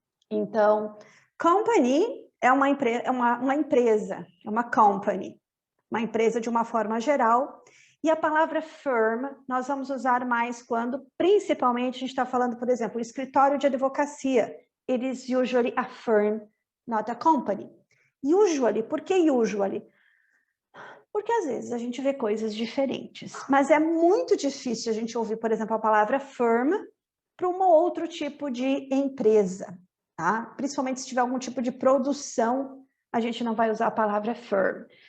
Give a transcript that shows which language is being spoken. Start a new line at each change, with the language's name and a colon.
Portuguese: Então, company é uma empresa, é uma company, uma empresa de uma forma geral. E a palavra firm nós vamos usar mais quando, principalmente, a gente está falando, por exemplo, o escritório de advocacia.
English: It is usually a firm, not a company.
Portuguese: Usually, por que usually? Porque às vezes a gente vê coisas diferentes, mas é muito difícil a gente ouvir, por exemplo, a palavra firm para um outro tipo de empresa, tá? Principalmente se tiver algum tipo de produção, a gente não vai usar a palavra firm.